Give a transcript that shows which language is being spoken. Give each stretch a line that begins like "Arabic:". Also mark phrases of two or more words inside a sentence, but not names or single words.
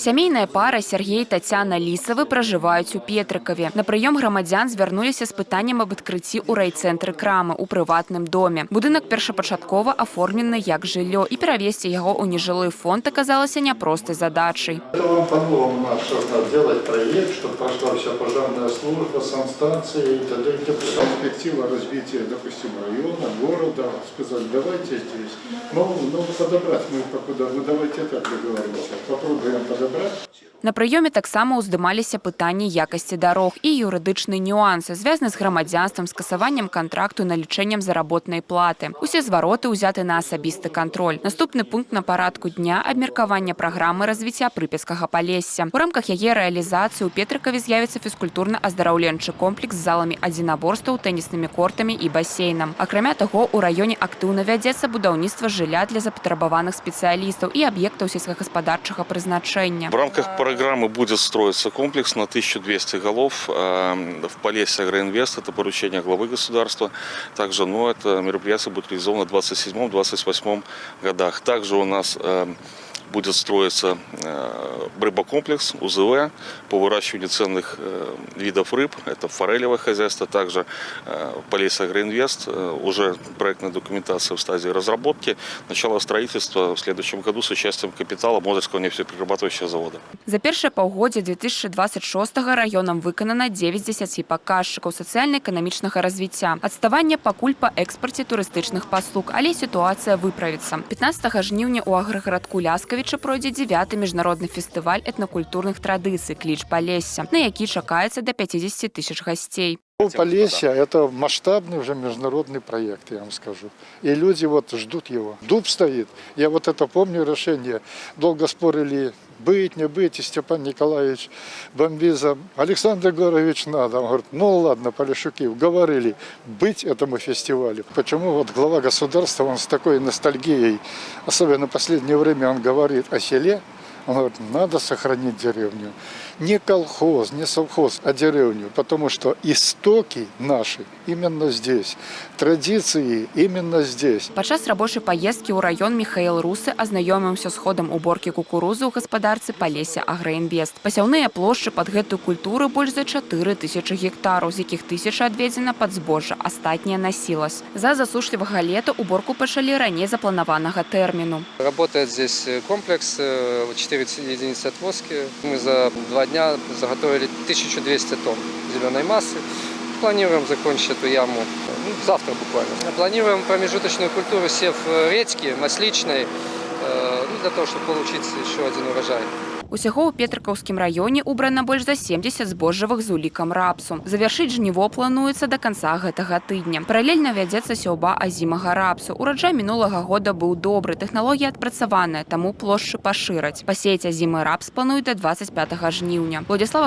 Belarusian: Сямейная пара Сергей и Татьяна Лисовы проживаюць у Петрыкаве. На прыём грамадзян звярнуліся з пытаннем об адкрыцці ў райцэнтры крамы у прыватным доме. Будынак першапачаткова аформлены як жыллё, і перавесці яго ў нежылы фонд аказалася няпростай задачай.
Russian: Это вам по-новому надо делать проект, чтобы прошла вся пожарная служба, санстанция и т.д. Перспектива развития, допустим, района, города. Сказать, давайте здесь. Ну подобрать мы покуда. Ну давайте так договоримся. Попробуем подобрать.
Belarusian: На прыёме таксама ўздымаліся пытанні якасці дарог і юрыдычныя нюансы, звязаны з грамадзянствам, скасаваннем кантракту і налічэннем заработнай платы. Усе звароты ўзяты на асабісты кантроль. Наступны пункт на парадку дня – абмеркаванне праграмы развіцця Прыпяцкага Палесся. У рамках яе рэалізацыі ў Петрыкаве з'явіцца фізкультурна-аздараўленчы комплекс з заламі адзінаборстваў, тэніснымі кортамі і басейнам. Акрамя таго, у раёне актыўна вядзецца будаўніцтва жылля для запатрабаваных спецыялістаў і аб'ектаў сельскагаспадарчага прызначэння.
Russian: В рамках программы будет строиться комплекс на 1200 голов в Полесье Агроинвест. Это поручение главы государства. Также это мероприятие будет реализовано в 2027-2028 годах. Также у нас будет строиться рыбокомплекс УЗВ по выращиванию ценных видов рыб. Это форелевое хозяйство. Также Полесье Агроинвест. Уже проектная документация в стадии разработки. Начало строительства в следующем году с участием капитала Мозырского нефтеперерабатывающего завода.
Belarusian: За першае паўгоддзе 2026 раёнам выканана 9 з 10 паказчыкаў сацыяльна-эканамічнага развіцця. Адставанне пакуль па экспарце турыстычных паслуг, але сітуацыя выправіцца. 15 жніўня ў аграгарадку Ляскавіча пройдзе 9-й міжнародны фестываль этнакультурных традыцый «Кліч Палесся», на які чакаецца до 50 тысяч гостей.
Russian: Полесье – это масштабный уже международный проект, я вам скажу. И люди ждут его. Дуб стоит. Я это помню решение. Долго спорили, быть, не быть. И Степан Николаевич Бомбиза: Александр Егорович, надо. Он говорит: ну ладно, Полешуки, уговорили быть этому фестивалю. Почему глава государства, он с такой ностальгией, особенно в последнее время, он говорит о селе. Он говорит: надо сохранить деревню. Не колхоз, не совхоз, а деревню. Потому что истоки наши именно здесь. Традиции именно здесь.
Belarusian: Падчас рабочай паездкі ў раён Михаил Русы азнаёміўся з ходам уборкі кукурузы ў гаспадарцы Полесье Агроинвест. Пасяўныя плошчы пад гэтую культуру больш за 4000 гектараў, з якіх 1000 адведзена пад збожжа, астатняе на сілас. За засушлівага лета уборку пачалі раней запланаванага тэрміну.
Russian: Работает здесь комплекс, 4 единицы отвозки. Мы за 2 дня заготовили 1200 тонн зеленой массы. Планируем закончить эту яму завтра буквально. Планируем промежуточную культуру сев редьки, масличной, для того, чтобы получить еще один урожай.
Belarusian: Усяго ў Петрыкаўскім раёне убрана больш за 70 збожжавых з улікам рапсу. Завяршыць жніво плануецца да канца гэтага тыдня. Паралельна вядзецца сяўба азімага рапсу. Ураджай мінулага года быў добры, тэхналогія адпрацаваная, таму плошчы пашыраць. Пасеяць азімы рапс плануюць да 25 жніўня.